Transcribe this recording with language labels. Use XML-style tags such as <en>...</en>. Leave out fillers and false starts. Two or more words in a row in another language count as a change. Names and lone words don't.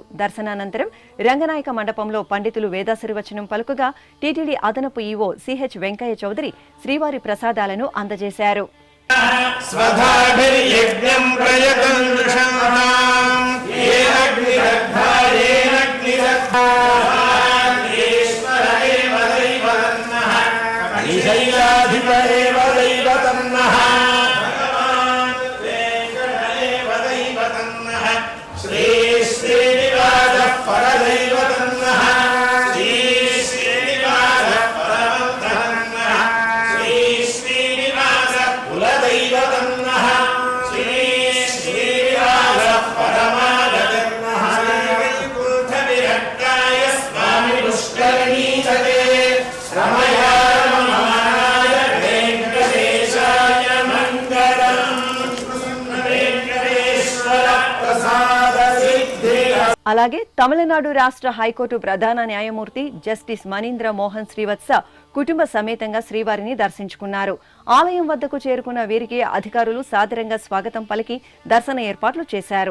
<te>దర్శనానంతరం రంగనాయక మండపంలో పండితులు వేదాశీర్వచనం పలుకగా టీటీడీ అదనపు ఈవో సిహెచ్ వెంకయ్య చౌదరి శ్రీవారి ప్రసాదాలను అందజేశారు.</te> <sa>స్వధాభిర్యజ్ఞం शिव एव दैवतं नः भगवान् वेङ्कट एव दैवतं नः श्री श्रीनिवासः परदैवतं नः श्री श्रीनिवासः परमं नः श्री श्रीनिवासः कुलदैवतं नः श्री श्रीनिवासः परमागतं नः वैकुण्ठविरक्ताय स्वामी पुष्करणीतटे रमया रममाणाय वेङ्कटेशाय मङ्गलम् वेङ्कटेश्वर प्रसाद सिद्धिः।</sa> <te>అలాగే తమిళనాడు రాష్ట్ర హైకోర్టు ప్రధాన న్యాయమూర్తి జస్టిస్ మనీంద్ర మోహన్ శ్రీవత్స కుటుంబ సమేతంగా శ్రీవారిని దర్శించుకున్నారు. ఆలయం వద్దకు చేరుకున్న వీరికి అధికారులు సాదరంగా స్వాగతం పలికి దర్శన ఏర్పాట్లు చేశారు.</te>